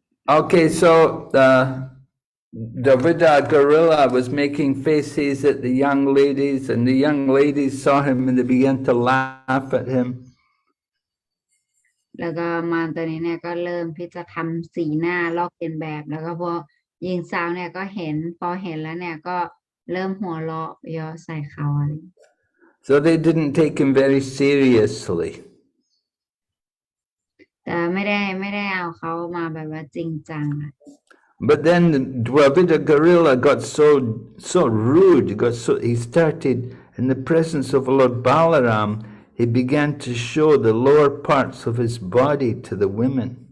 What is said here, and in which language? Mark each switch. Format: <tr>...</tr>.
<en>Okay, so Dvivida gorilla was making faces at the young ladies, and the young ladies saw him and they began to laugh at him.</en> <th>แล้วก็มารตัวนี้เนี่ยก็เริ่มที่จะทำสีหน้าลอกเลียนแบบแล้วก็พอหญิงสาวเนี่ยก็เห็นพอเห็นแล้วเนี่ยก็เริ่มหัวเราะเยาะใส่เขาอะไร</th> <en>So they didn't take him very seriously.</en> <th>แต่ไม่ได้เอาเขามาแบบว่าจริงจัง</th> <en>But then the Dvivida gorilla got so rude. He started in the presence of Lord Balaram. He began to show the lower parts of his body to the women.</en>